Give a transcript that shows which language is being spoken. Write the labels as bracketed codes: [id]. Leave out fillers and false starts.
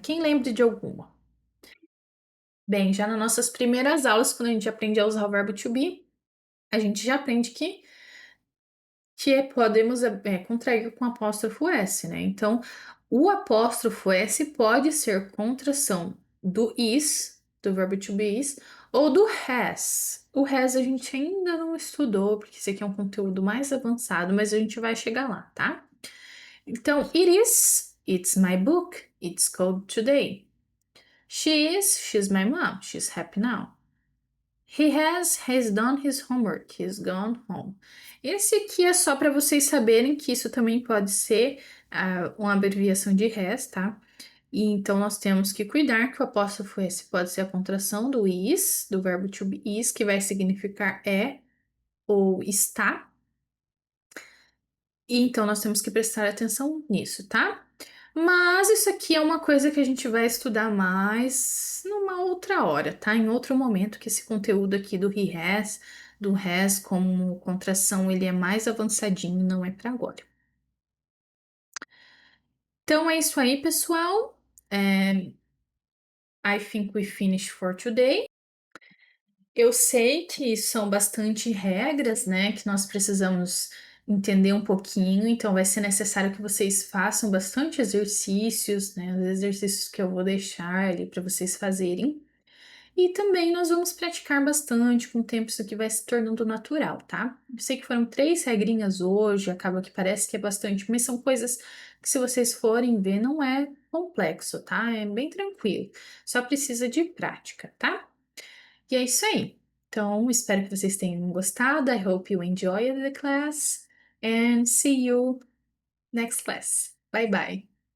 [pt] Quem lembra de alguma? Bem, já nas nossas primeiras aulas, quando a gente aprende a usar o verbo to be, a gente já aprende que podemos contrair com apóstrofo S, né? Então, o apóstrofo S pode ser contração do is, do verbo to be is, Ou do has. O has a gente ainda não estudou, porque esse aqui é um conteúdo mais avançado, mas a gente vai chegar lá, tá? [en] Então, it is, it's my book, it's cold today. She is, she's my mom, she's happy now. He's done his homework, he's gone home. [pt] Esse aqui é só para vocês saberem que isso também pode ser uma abreviação de has, tá? E então nós temos que cuidar que o apóstrofo S pode ser a contração do is, do verbo to be is, que vai significar é ou está. E então nós temos que prestar atenção nisso, tá? Mas isso aqui é uma coisa que a gente vai estudar mais numa outra hora, tá? Em outro momento, que esse conteúdo aqui do he has, do has como contração, ele é mais avançadinho, não é para agora. Então é isso aí, pessoal. [en] I think we finished for today. [pt] Eu sei que são bastante regras, né, que nós precisamos entender um pouquinho, então vai ser necessário que vocês façam bastante exercícios, né, os exercícios que eu vou deixar ali para vocês fazerem. E também nós vamos praticar bastante, com o tempo isso aqui vai se tornando natural, tá? Eu sei que foram 3 regrinhas hoje, acaba que parece que é bastante, mas são coisas que se vocês forem ver não é complexo, tá? É bem tranquilo, só precisa de prática, tá? E é isso aí. Então, espero que vocês tenham gostado. [en] I hope you enjoyed the class and see you next class. Bye bye.